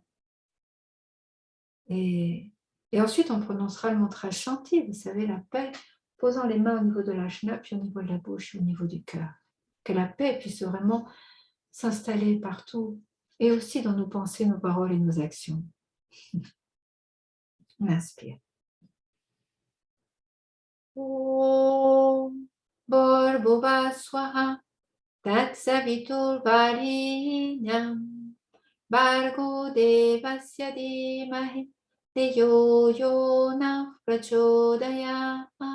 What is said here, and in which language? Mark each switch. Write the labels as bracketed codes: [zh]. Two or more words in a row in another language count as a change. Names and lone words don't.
[fr] Et ensuite, on prononcera le mantra Shanti, vous savez, la paix, posant les mains au niveau de l'ajna, puis au niveau de la bouche, au niveau du cœur. Que la paix puisse vraiment s'installer partout, et aussi dans nos pensées, nos paroles et nos actions. On inspire. [sa] ॐ भूर्भुवः स्वाहा तत्सवितुर् वरेण्यं भर्गो देवस्य धीमहि धियो यो नः प्रचोदयात्.